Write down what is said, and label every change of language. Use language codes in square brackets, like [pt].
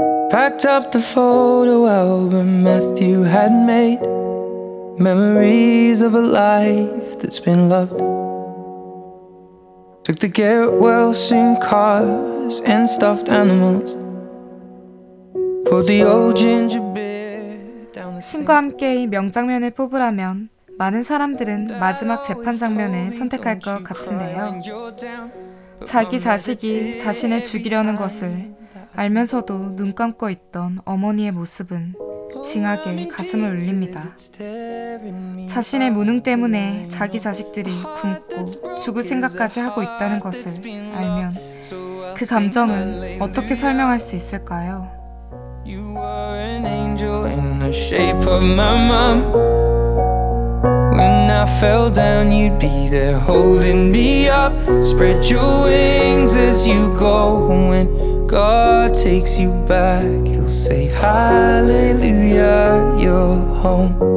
[en] Packed up the photo album Matthew had made. Memories of a life that's been loved. Took the get well soon cars and stuffed animals. Pulled the old ginger. [ko] 신과 함께 이 명장면을 뽑으라면 많은 사람들은 마지막 재판 장면을 선택할 것 같은데요. 자기 자식이 자신을 죽이려는 것을 알면서도 눈 감고 있던 어머니의 모습은 징하게 가슴을 울립니다. 자신의 무능 때문에 자기 자식들이 굶고 죽을 생각까지 하고 있다는 것을 알면 그 감정은 어떻게 설명할 수 있을까요? [en] You were an angel in the shape of my mom. When I fell down, you'd be there holding me up. Spread your wings as you go. When God takes you back, He'll say hallelujah, you're home.